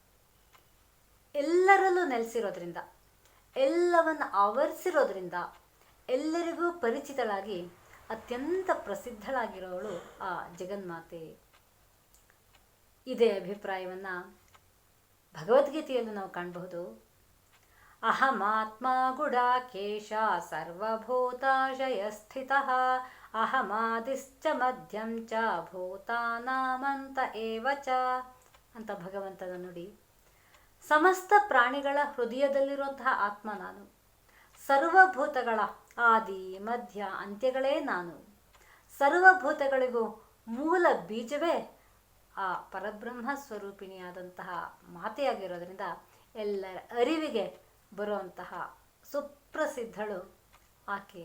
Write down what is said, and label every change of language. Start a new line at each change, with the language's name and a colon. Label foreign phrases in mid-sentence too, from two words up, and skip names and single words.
Kannada: ಎಲ್ಲರಲ್ಲೂ ನೆಲೆಸಿರೋದ್ರಿಂದ, ಎಲ್ಲವನ್ನು ಆವರಿಸಿರೋದ್ರಿಂದ, ಎಲ್ಲರಿಗೂ ಪರಿಚಿತಳಾಗಿ ಅತ್ಯಂತ ಪ್ರಸಿದ್ಧಳಾಗಿರೋವಳು ಆ ಜಗನ್ಮಾತೆ. ಇದೇ ಅಭಿಪ್ರಾಯವನ್ನು ಭಗವದ್ಗೀತೆಯಲ್ಲೂ ನಾವು ಕಾಣಬಹುದು.
Sanskrit: ಅಹಮಾತ್ಮ ಗುಡಾಕೇಶ ಸರ್ವಭೂತಾಶಯ ಸ್ಥಿತಃ ಅಹಮಾದಿಶ್ಚ ಮಧ್ಯಂ ಚ ಭೂತಾನಾಮಂತ ಏವ ಚ
Kannada: ಅಂತ ಭಗವಂತನ ನುಡಿ. ಸಮಸ್ತ ಪ್ರಾಣಿಗಳ ಹೃದಯದಲ್ಲಿರುವಂತಹ ಆತ್ಮ ನಾನು. ಸರ್ವಭೂತಗಳ ಆದಿ ಮಧ್ಯ ಅಂತ್ಯಗಳೇ ನಾನು. ಸರ್ವಭೂತಗಳಿಗೂ ಮೂಲ ಬೀಜವೇ ಆ ಪರಬ್ರಹ್ಮ ಸ್ವರೂಪಿಣಿಯಾದಂತಹ ಮಾತೆಯಾಗಿರೋದ್ರಿಂದ ಎಲ್ಲರ ಅರಿವಿಗೆ ಬರುವಂತಹ ಸುಪ್ರಸಿದ್ಧಳು ಆಕೆ.